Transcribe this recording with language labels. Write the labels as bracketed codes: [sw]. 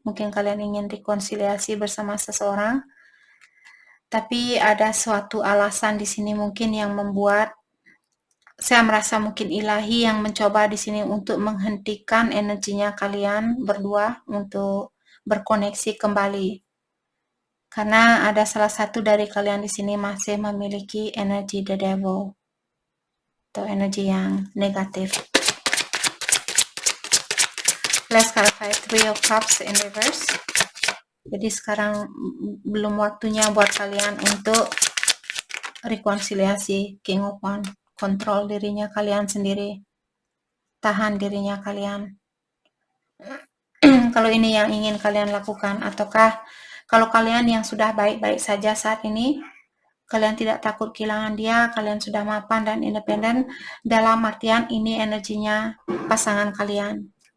[id] Mungkin kalian ingin rekonsiliasi bersama seseorang. Tapi ada suatu alasan di sini mungkin yang membuat saya merasa mungkin ilahi yang mencoba di sini untuk menghentikan energinya kalian berdua untuk berkoneksi kembali. Karena ada salah satu dari kalian di sini masih memiliki energi the devil atau energi yang negatif. [en] Let's clarify Three of Cups in reverse. [id] Jadi sekarang belum waktunya buat kalian untuk rekonsiliasi. King of Wands, kontrol dirinya kalian sendiri, tahan dirinya kalian. Kalau ini yang ingin kalian lakukan, ataukah kalau kalian yang sudah baik-baik saja saat ini, kalian tidak takut kehilangan dia, kalian sudah mapan dan independen, dalam artian ini energinya pasangan kalian.